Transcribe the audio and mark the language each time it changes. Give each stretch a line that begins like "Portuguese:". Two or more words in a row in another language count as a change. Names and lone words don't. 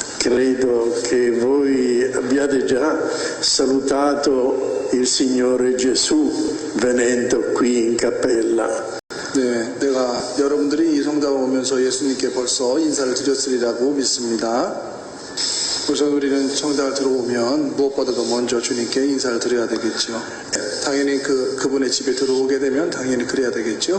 Italian: Credo che voi abbiate già salutato il Signore Gesù venendo qui in cappella.
Korean: 네, 내가 여러분들이 이 성당에 오면서 예수님께 벌써 인사를 드렸으리라고 믿습니다. 우선 우리는 성당을 들어오면 무엇보다도 먼저 주님께 인사를 드려야 되겠죠. 당연히 그분의 집에 들어오게 되면 당연히 그래야 되겠죠.